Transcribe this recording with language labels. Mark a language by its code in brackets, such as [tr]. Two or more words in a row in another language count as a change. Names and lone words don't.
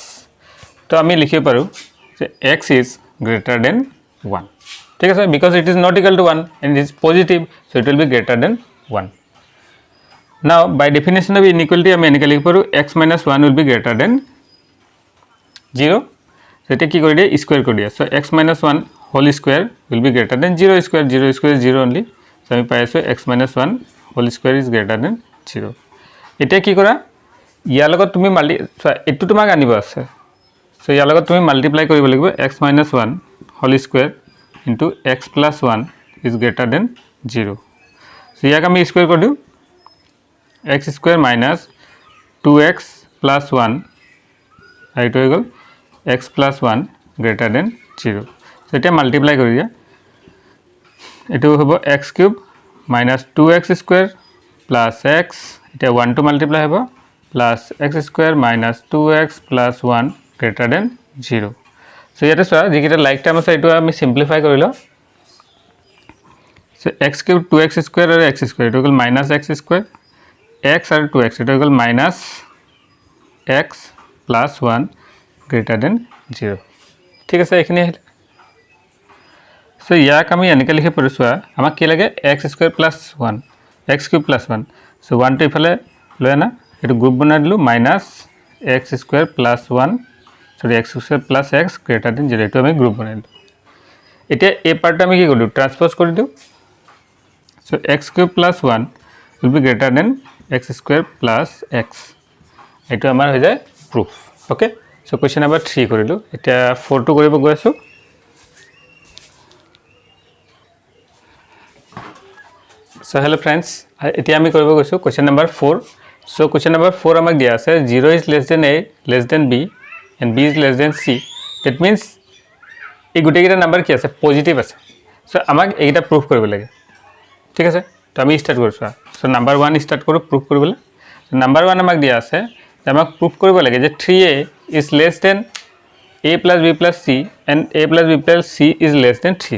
[as] তো আমি লিখিব পাৰো যে [en] x is greater than 1, [as] ঠিক আছে, [en] because it is not equal to 1 and it is positive, so it will be greater than 1. Now by definition of inequality [as] আমি এনেকৈ লিখিব পাৰো [en] x minus 1 will be greater than 0, so [as] এটা কি কৰি দিয়ে স্কয়াৰ কৰি দিয়ে, [en] so x minus 1 whole square will be greater than 0 square, 0 square is 0 only, so [as] আমি পাই আছো [en] x minus 1 whole square is greater than 0। [as] এতিয়া কি কৰা, ইয়াৰ লগত তুমি এটো তোমাক আনিব আছে, so ইয়াৰ লগত তুমি মাল্টিপ্লাই কৰিব লাগিব [en] x minus 1 whole square into x plus 1 is greater than 0, so [as] ইয়াক আমি স্কয়াৰ কৰি দিও, [en] x square minus 2x plus 1, [as] এইটো হৈ গল [en] x plus 1 greater than 0, so [as] এটা মাল্টিপ্লাই কৰি দিয়া, এটো হ'ব [en] x cube minus 2x square plus x, এটা 1 to multiply হ'ব plus x square minus 2x plus 1 greater than 0, so [as] ইয়াতে চোৱা যিকিটা লাইক টাইম আছে এইটো আমি সিম্পলিফাই কৰি লওঁ, [en] so x cube 2x square আৰু x square [as] এইটো হ'ল [en] minus x square, x আৰু 2x [as] এটা হৈ গল [en] minus x plus 1 greater than 0, [as] ঠিক আছে। এইখিনি আহিলে, [en] so [as] ইয়াক আমি এনেকৈ লিখিব পাৰো, চোৱা আমাক কি লাগে [en] x square plus 1, x cube plus 1, so 1 [as] টো ইফালে লৈ আনা, এটো গ্ৰুপ বনাই দিলো [en] minus x square plus 1, sorry x square plus x greater than 0, [as] এটো আমি গ্ৰুপ বনাই দিলো। এতিয়া এই পাৰ্টটো আমি কি কৰিলো ট্ৰান্সপোজ কৰি দিও, [en] so x cube plus 1 will be greater than x square plus x, [as] এটো আমাৰ হৈ যায় [en] proof, okay। [as] so [en] question number 3 [as] কৰিলো। এতিয়া 4 টো কৰিব গৈ আছো, [en] So hello friends, [as] এতিয়া আমি কৰিব গৈছো [en] question number 4. So question number 4 [as] আমাক দিয়া আছে [en] 0 is less than a less than b and b is less than c. That means [as] এই গুটেকেইটা নাম্বার কি আছে পজিটিভ আছে। সো আমাক এইটা প্রুফ কৰিব লাগে, ঠিক আছে। তো আমি স্টার্ট কৰিছো। সো নাম্বার 1 স্টার্ট কৰো প্রুফ কৰিবলৈ। সো নাম্বার 1 আমাক দিয়া আছে যে আমাক প্রুফ কৰিব লাগে যে [en] 3a is less than a plus b plus c and a plus b plus c is less than 3c.